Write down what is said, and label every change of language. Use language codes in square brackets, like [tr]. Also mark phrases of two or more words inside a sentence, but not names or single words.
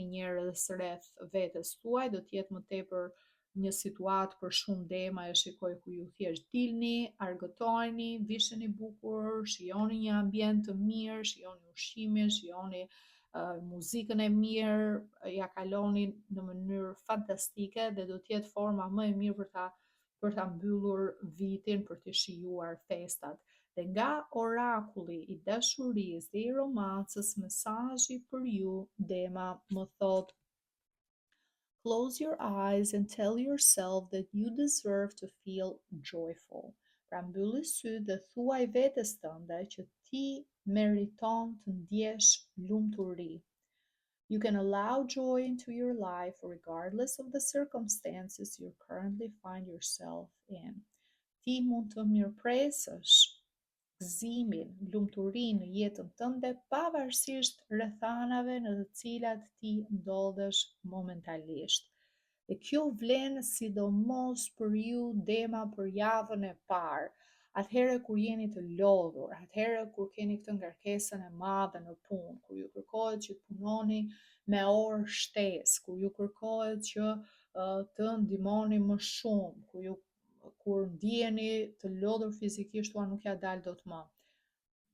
[sq] njerëz rreth vetes tuaj, do të jetë më tepër një situatë për shumë dema, e shikoj ku ju thjesht dilni, argëtoheni, visheni bukur, shijoni një ambient të mirë, shijoni ushqimin, shijoni muzikën e mirë, ja kaloni në mënyrë fantastike dhe do të jetë forma më e mirë për ta mbyllur vitin, për të shijuar festat. Dhe nga orakulli i dashurisë dhe i romancës, mesazhi për ju dema më thot: [en] close your eyes and tell yourself that you deserve to feel joyful. [sq] Pra mbylli sytë dhe thuaj vetes tënde që ti meriton të ndjesh lumturi. [en] You can allow joy into your life regardless of the circumstances you currently find yourself in. [sq] Ti mund të mirëpresësh gëzimin, lumturinë në jetën tënde, pavarësisht rrethanave në të cilat ti ndodhesh momentalisht. Dhe kjo vlen sidomos për ju dema për javën e parë, atëherë kur jeni të lodhur, atëherë kur keni këtë ngarkesën e madhe në punë, kur ju kërkohet që të punoni me orë shtesë, kur ju kërkohet që të ndihmoni më shumë, kur ndiheni të lodhur fizikisht, ua nuk ja dal dot më.